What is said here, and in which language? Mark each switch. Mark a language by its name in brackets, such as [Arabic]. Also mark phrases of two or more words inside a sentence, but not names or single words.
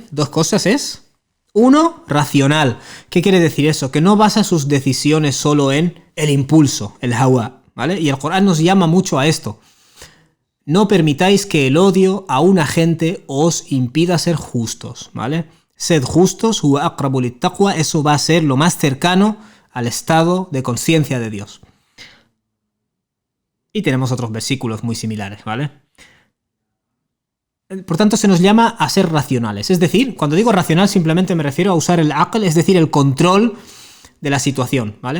[Spanish] Dos cosas es... Uno, racional. ¿Qué quiere decir eso? Que no basa sus decisiones solo en el impulso, el hawa, ¿vale? Y el Corán nos llama mucho a esto. No permitáis que el odio a una gente os impida ser justos, ¿vale? Sed justos, [Arabic] هو أقرب للتقوى, [Spanish] eso va a ser lo más cercano al estado de conciencia de Dios. Y tenemos otros versículos muy similares, ¿vale? Por tanto, se nos llama a ser racionales. Es decir, cuando digo racional simplemente me refiero a usar el aql, es decir, el control de la situación, ¿vale?